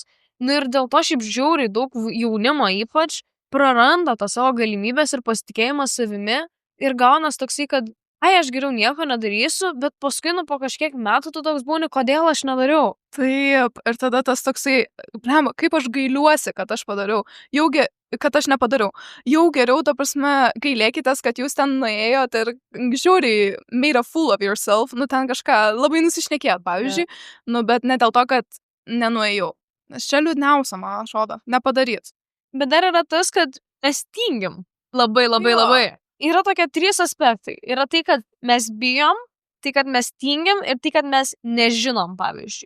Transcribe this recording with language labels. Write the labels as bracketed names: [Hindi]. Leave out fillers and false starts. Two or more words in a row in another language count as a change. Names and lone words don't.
[Lithuanian] Nu, ir dėl to šiaip žiūri daug jaunimo ypač praranda tą savo galimybės ir pasitikėjimą savimi ir gaunas toksai, kad aš geriau nieko nedarysiu, bet paskui, po kažkiek metų tu toks būni, kodėl aš nedariau. Taip, ir tada tas toksai, kaip aš gailiuosi, kad aš padariau, kad aš nepadariau. Jau geriau, ta prasme, gailėkitės, kad jūs ten nuėjot ir žiūri, [English] made a fool of yourself, [Lithuanian] nu ten kažką labai nusišnekėt, pavyzdžiui, bet ne dėl to, kad nenuėjau. Nes čia liūdniausia, man atrodo, nepadaryt. Bet dar yra tas, kad mes tingim labai. Yra tokie 3 aspektai. Yra tai, kad mes bijom, tai, kad mes tingim ir tai, kad mes nežinom, pavyzdžiui.